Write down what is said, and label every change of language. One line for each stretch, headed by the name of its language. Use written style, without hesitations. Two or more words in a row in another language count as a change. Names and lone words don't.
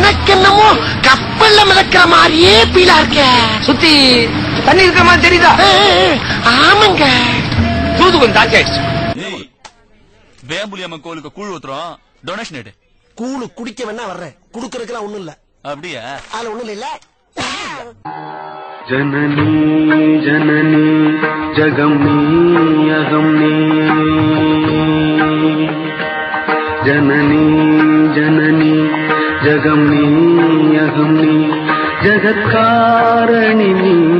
Tamil: எனக்கு என்னமோ கப்பல்ல மிதக்கிற மாதிரியே பீலா இருக்க. சுத்தி தண்ணி இருக்கிற மாதிரி தெரியுதா? ஆமாங்க. தூது கொஞ்சம் தாக்கி ஆயிடுச்சு. வேம்புலியம்மன் கோயிலுக்கு கூழ் ஊத்துறோம். டொனேஷன் எடு. கூழு குடிக்க வேணா வர்றேன். குடுக்கறதுக்குலாம் ஒண்ணும் இல்ல. அப்படியா? அதுல ஒண்ணும் இல்ல.
Sanskrit: जननी जननी जगमनी अगमनी जननी जननी जगमनी अगमनी जगत्कारणिनी